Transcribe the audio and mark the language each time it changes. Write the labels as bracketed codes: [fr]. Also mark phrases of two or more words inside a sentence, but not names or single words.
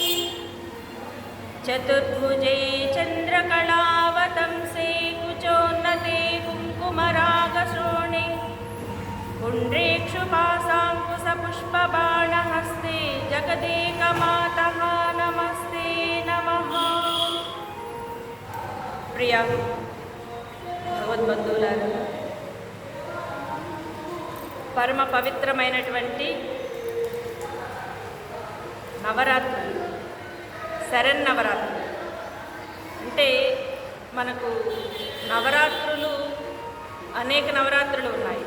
[sa] चतुर्भुजे चन्द्रकलावतंसे कुचोन्नते कुङ्कुमरागशोणे पुण्ड्रेक्षुपाशाङ्कुशपुष्पबाणहस्ते जगदेकमातः नमस्ते नमः। [te] प्रिय భగవద్బంధువులారా, పరమ పవిత్రమైనటువంటి నవరాత్రులు, శరన్నవరాత్రులు అంటే మనకు నవరాత్రులు అనేక నవరాత్రులు ఉన్నాయి.